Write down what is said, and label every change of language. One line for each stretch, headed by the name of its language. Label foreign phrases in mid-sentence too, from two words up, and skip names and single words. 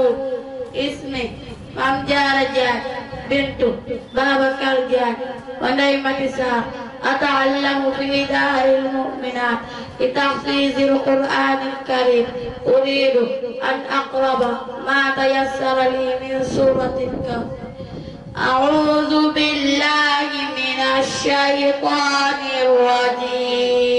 Arabic: Ismi Maam Jaara Njaay bintu Babakar Njaay wa Ndey Mati Saar. أتعلم في دار المؤمنات بتحفيظ القرآن الكريم. أريد أن أقرب ما تيسر لي من سورة الكهف. أعوذ بالله من الشيطان الرجيم.